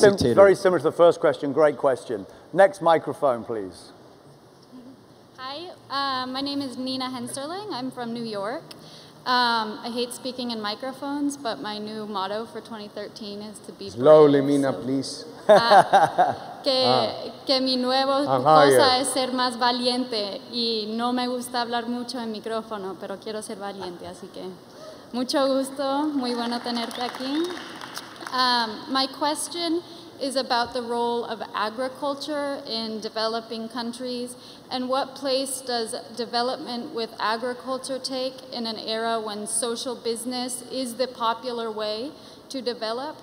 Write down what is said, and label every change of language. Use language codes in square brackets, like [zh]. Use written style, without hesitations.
[en] this dictator? very similar to the first question. Great question. Next microphone, please. Hi, my name is Nina Hensterling. I'm from New York. I hate speaking in microphones, but my new motto for 2013 is to be Slowly, brave, Mina, so, please. [es] que mi nueva cosa es ser más valiente y no me gusta hablar mucho en micrófono, pero quiero ser valiente, así que mucho gusto, muy bueno tenerte aquí. [en] My question is about the role of agriculture in developing countries, and what place does development with agriculture take in an era when social business is the popular way to develop?